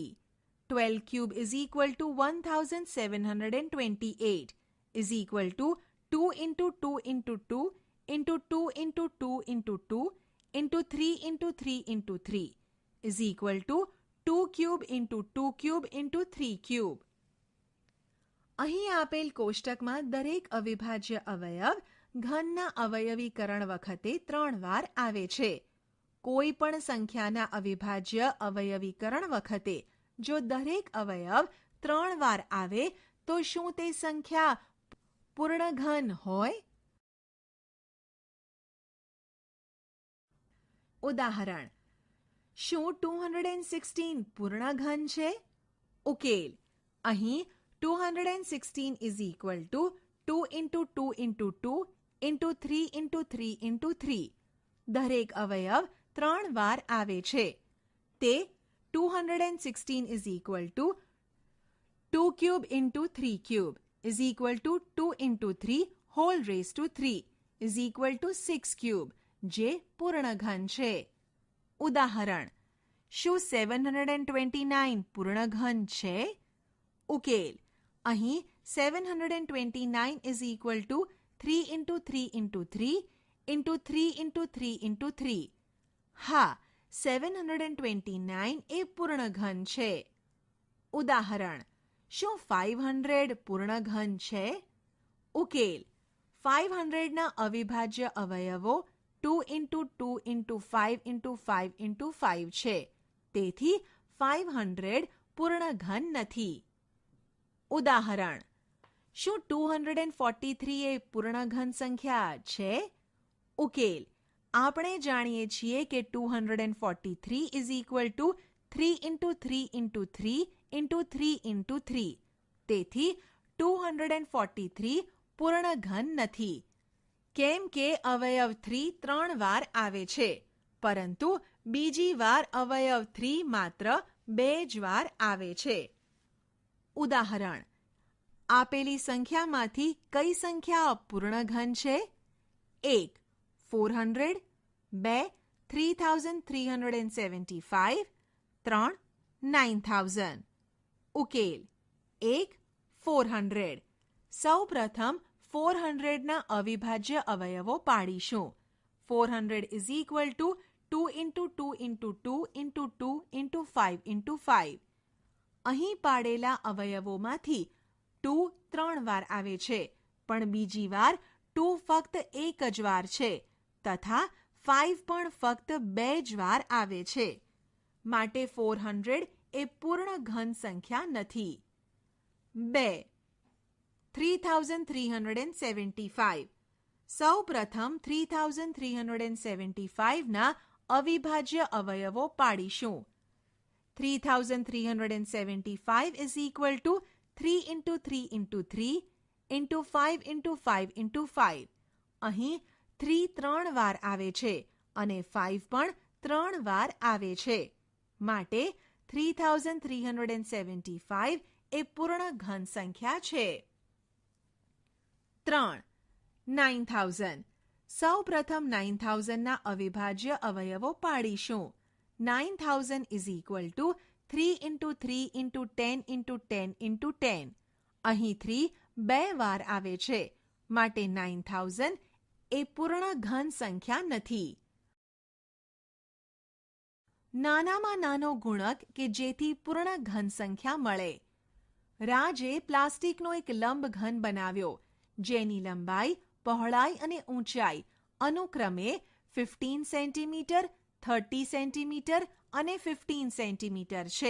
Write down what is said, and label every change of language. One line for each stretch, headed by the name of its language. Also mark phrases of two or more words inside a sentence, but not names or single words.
English: 12 cube is equal to 1728 is equal to 2 into 2 into 2 into 2 into 2 into 2 into 3 into 3 into 3 is equal to 2 cube into 2 cube into 3 cube.
Gujarati: અહીં આપેલ કોષ્ટકમાં દરેક અવિભાજ્ય અવયવ ઘનના અવયવીકરણ વખતે 3 વાર આવે છે. કોઈ પણ સંખ્યાના અવિભાજ્ય અવયવીકરણ વખતે જો દરેક અવયવ 3 વાર આવે તો શું તે સંખ્યા પૂર્ણ ઘન હોય? ઉદાહરણ. શું 216 પૂર્ણ ઘન છે? ઉકેલ.
English: અહીં 216 is equal to 2 into 2 into 2 into 3 into 3 into 3.
Gujarati: દરેક અવયવ 3 વાર આવે છે.
English: તે 216 is equal to 2 cube into 3 cube is equal to 2 into 3 whole raised to 3 is equal to 6 cube,
Gujarati: જે પૂર્ણઘન છે. ઉદાહરણ: શું 729 પૂર્ણઘન છે? ઉકેલ: અહીં
English: 729 is equal to 3 into 3 into 3 into 3 into 3 into 3.
Gujarati: હા, 729 એ પૂર્ણઘન છે. ઉદાહરણ: શું 500 પૂર્ણઘન છે? ઉકેલ: 500 ના અવિભાજ્ય અવયવો
English: 2 into 2 into 5 into 5 into 5
Gujarati: છે. તેથી 500 પૂર્ણઘન નથી. ઉદાહરણ: શું 243 એ પૂર્ણઘન સંખ્યા છે? ઉકેલ: આપણે જાણીએ છીએ કે
English: 243 is equal to 3 into 3 into 3 into 3 into 3.
Gujarati: તેથી 243 પૂર્ણઘન નથી. કેમ કે અવયવ 3 3 વાર આવે છે, પરંતુ બીજી વાર અવયવ 3 માત્ર 2 જ વાર આવે છે. ઉદાહરણ: આપેલી સંખ્યામાંથી કઈ સંખ્યા પૂર્ણઘન છે? 1. 400, 2. 3375, 3. 9000. ઉકેલ: 1. 400. સૌ પ્રથમ 400 ના અવિભાજ્ય અવયવો પાડીશું.
English: 400 is equal to 2 into 2 into 2 into 2 into 5 into 5.
Gujarati: અહીં પાડેલા અવયવોમાંથી 2 3 વાર આવે છે, પણ બીજી વાર 2 ફક્ત એક જ વાર છે, તથા 5 પણ ફક્ત 2 જ વાર આવે છે. માટે 400 એ પૂર્ણઘન સંખ્યા નથી. 2. 3375. સૌ પ્રથમ 3375 ના અવિભાજ્ય અવયવો પાડીશું.
English: 3375 is equal to 3 into 3 into 3 into 5 into 5 into 5.
Gujarati: અહીં 3 3 વાર આવે છે અને 5 પણ 3 વાર આવે છે. માટે 3375 એ પૂર્ણઘન સંખ્યા છે. 3. 9000. સૌ પ્રથમ 9000 ના અવિભાજ્ય અવયવો પાડીશું.
English: 9000 is equal to 3 into 3 into 10 into 10 into 10.
Gujarati: અહીં 3 2 વાર આવે છે, માટે 9000 એ પૂર્ણઘન સંખ્યા નથી. નાનામાં નાનો ગુણક કે જેથી પૂર્ણઘન સંખ્યા મળે. રાજે પ્લાસ્ટિકનો એક લંબઘન બનાવ્યો, જેની લંબાઈ, પહોળાઈ અને ઊંચાઈ અનુક્રમે 15 સેન્ટીમીટર, 30 સેન્ટીમીટર અને 15 સેન્ટીમીટર છે.